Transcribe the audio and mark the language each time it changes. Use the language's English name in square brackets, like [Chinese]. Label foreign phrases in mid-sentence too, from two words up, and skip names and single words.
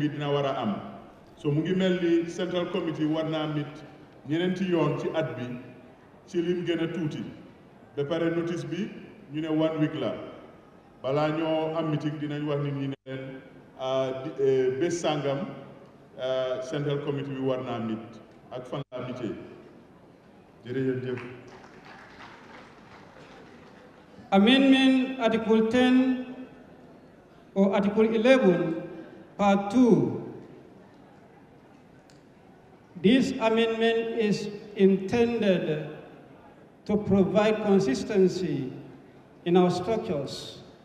[Wolof] bi dina war a am so mu ngi mel ni [English] central committee [Wolof] war naa meet ñeneenti yoon ci at bi ci lim gën a tuuti ba pare notice bi ñu ne 1 week la balaa ñoo am meeting dinañ wax nit ñi ne leen bés sàngam [English] central committee [Wolof] bi war naa meet ak fan laa meetee jërëjëf. [English] Amendment Article 10 or Article 11, Part 2. This amendment is intended to provide consistency in our structures.